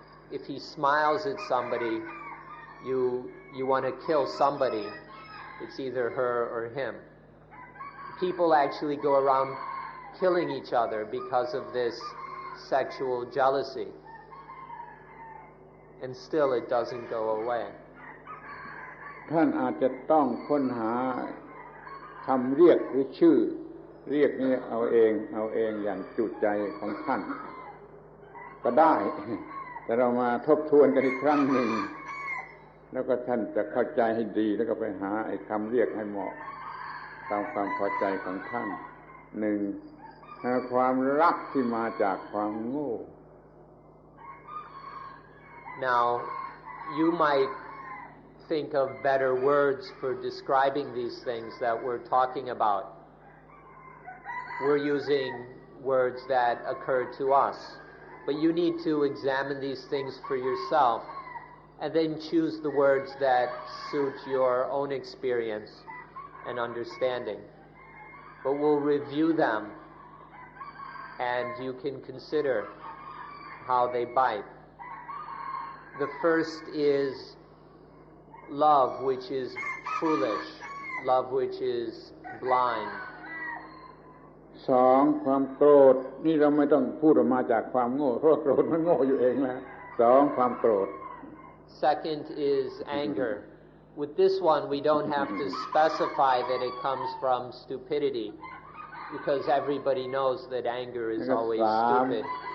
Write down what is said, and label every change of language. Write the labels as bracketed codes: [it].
[en] If he smiles at somebody, you want to kill somebody. It's either her or him. People actually go around killing each other because of this sexual jealousy. And still it doesn't go away. [th] ท่านอาจจะต้องค้นหาคำเรียกหรือชื่อเรียกนี้เอาเองอย่างจุใจของท่านก็ได้แต่เรามาทบทวนกันอีกครั้งหนึ่งแล้วก็ท่านจะเข้าใจให้ดีแล้วก็ไปหาไอ้คำเรียกให้เหมาะตามความพอใจของท่านหนึ่งความรักที่มาจากความโง่ [en] Now you might think of better words for describing these things that we're talking about. We're using words that occur to us, but you need to examine these things for yourself and then choose the words that suit your own experience and understanding. But we'll review them and you can consider how they bite. The first is love, which is foolish, love which is blind. [th] สองความโกรธนี่เราไม่ต้องพูดออกมาจากความโง่เพราะโกรธมันโง่อยู่เองแล้วสองความโกรธ [en] Second is anger. With this one we don't have to specify that it comes from stupidity because everybody knows that anger is always stupid.